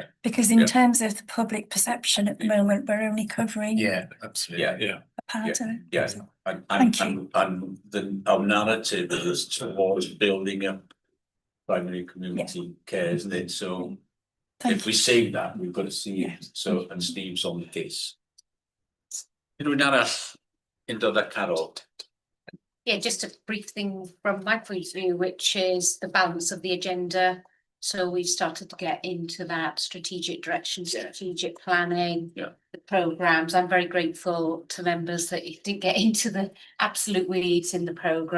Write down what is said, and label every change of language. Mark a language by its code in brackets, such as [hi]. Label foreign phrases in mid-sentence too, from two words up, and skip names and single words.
[en] Because in terms of the public perception at the moment, we're only covering absolutely. a part of it. Yeah. And our narrative is towards building up primary community care, isn't it? So if we say that, we've got to see it. So, and Steve's on the case. [cy] Rwy'n arall yn dod â Carol. [en] Yeah, just a brief thing from my point of view, which is the balance of the agenda. So we've started to get into that strategic direction, strategic planning, the programmes. I'm very grateful to members that you didn't get into the absolute weeds in the programmes.